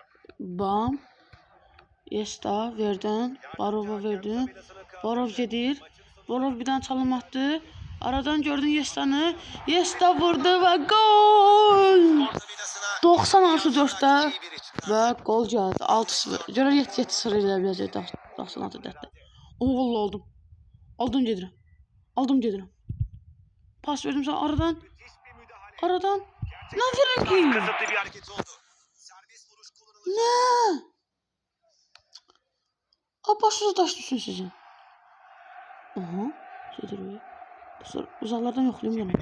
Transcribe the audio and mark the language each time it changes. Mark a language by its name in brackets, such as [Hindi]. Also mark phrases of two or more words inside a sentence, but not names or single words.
[Turkish] Bam. Yesta verdin. [Azerbaijani] Barova verdin. Barov gedir. [Turkish] Barov bir tane çalım attı. Aradan gördün Yesta'nı. Yesta vurdu ve gol. 90+4'te ve gol geldi. 6-0. [Azerbaijani] Görə 7-0 ilə biləcək 96'da. Vallahi aldım. Aldım gedirəm. Aldım gedirəm. [Turkish] Pas verdim sana aradan. Aradan. Ne verin ki? Kısıtlı bir hareket oldu. Serbest vuruş kullanılacak. Ne? Başınıza taş düşsün sizin. [Azerbaijani] Aha. Gedir be. [Turkish] Uzaklardan yoklayayım bunu.